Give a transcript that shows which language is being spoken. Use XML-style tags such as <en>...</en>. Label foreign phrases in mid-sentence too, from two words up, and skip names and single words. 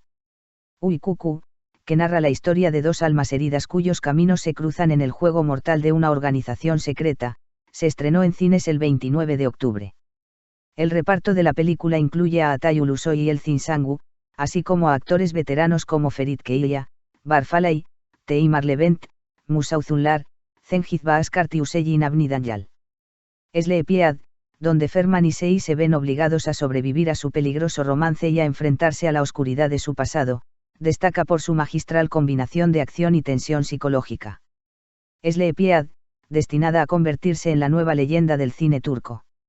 <es>Uy-Kuku, que narra la historia de dos almas heridas cuyos caminos se cruzan en el juego mortal de una organización secreta, se estrenó en cines el 29 de octubre. El reparto de la película incluye a Altay Ulusoy y Elçin Sangu, así como a actores veteranos como Ferit Keylia, Barfalay, Teimar Levent, Musa Uzunlar, Cengiz Baaskart y Hüseyin Avni Danyal. Slepiad, donde Ferman y Sei se ven obligados a sobrevivir a su peligroso romance y a enfrentarse a la oscuridad de su pasado, destaca por su magistral combinación de acción y tensión psicológica. Slepiad, destinada a convertirse en la nueva leyenda del cine turco.</es>